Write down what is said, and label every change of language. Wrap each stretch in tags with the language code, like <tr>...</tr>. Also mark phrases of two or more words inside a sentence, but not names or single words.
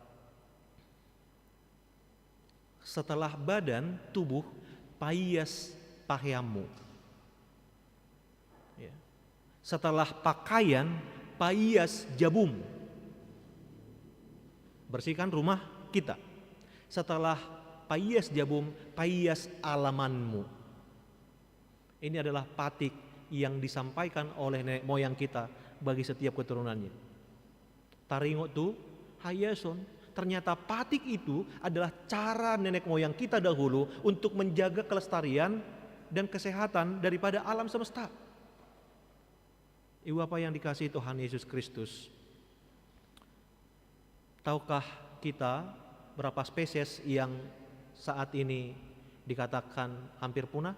<id>Setelah badan, tubuh, payas pakaianmu. Ya. Setelah pakaian,</id> <bbc>payas jabum.</bbc> <id>Bersihkan rumah kita.</id> <bbc>Setelah payas jabum, payas alamanmu.</bbc> <id>Ini adalah patik yang disampaikan oleh nenek moyang kita bagi setiap keturunannya.</id> <bbc>Taringo tu hayason.</bbc> <id>Ternyata patik itu adalah cara nenek moyang kita dahulu untuk menjaga kelestarian dan kesehatan daripada alam semesta. Ibu apa yang dikasihi Tuhan Yesus Kristus, tahukah kita berapa spesies yang saat ini dikatakan hampir punah?</id>